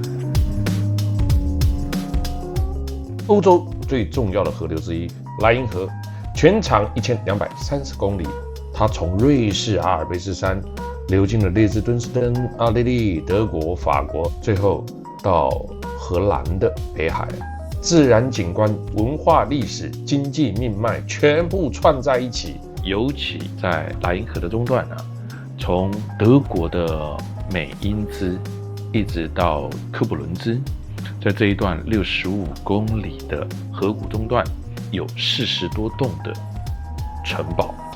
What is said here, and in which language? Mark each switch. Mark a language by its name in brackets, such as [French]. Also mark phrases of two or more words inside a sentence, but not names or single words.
[Chinese] 歐洲最重要的河流之一萊茵河，全長1230公里。它從瑞士阿爾卑斯山流經了列支敦士登、奧地利、德國、法國，最後到荷蘭的北海。自然景觀、文化歷史、經濟命脈全部串在一起。尤其在萊茵河的中段從德國的美因茲一直到科普倫茲，在這一段65公里的河谷中段，有40多棟的城堡。